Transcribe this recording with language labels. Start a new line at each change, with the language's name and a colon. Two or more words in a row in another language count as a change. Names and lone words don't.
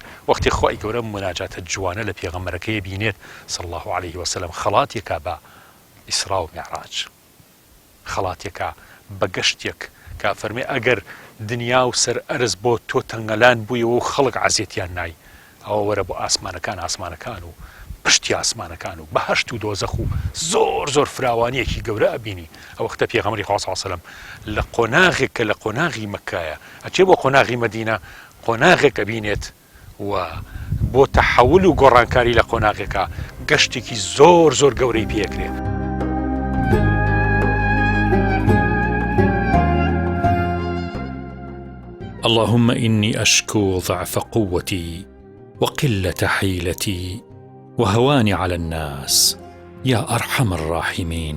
Central Kurdish: وەختی خوای گەورە مناجاتە جوانە لە پێغەمبەرەکەی بینێت
Arabic: صلی الله عليه وسلم،
Central Kurdish: خەڵاتێکە بە ئیسرا و میعراج، خەڵاتێکە بە گەشتێک کە فەرمێ ئەگەر دنیا و سەر ئەرز بۆ تۆ تەنگەلان بوویەوە و خەڵک عەزیەتیان نای، ئەوە وەرە بۆ ئاسمانەکان و پشتی ئاسمانەکان و بەهەشت و دۆزەخ و زۆر فراوانیەکی گەورە ئەبینی. ئەو وەختە پێغەمبەری خوا
Arabic: صلی الله علیه وسلم
Central Kurdish: لە قۆناغێک کە لە قۆناغی مەککایە ئەچێ بۆ قۆناغی مەدینە، قۆناغێک ئەبینێت و بۆ تەحەول و گۆڕانکاری لە قۆناغێکە گەشتێکی زۆر گەورەی پێکرێت.
Arabic: اللهم إني أشكو ضعف قوتي وقلة حيلتي وهواني على الناس يا أرحم الراحمين.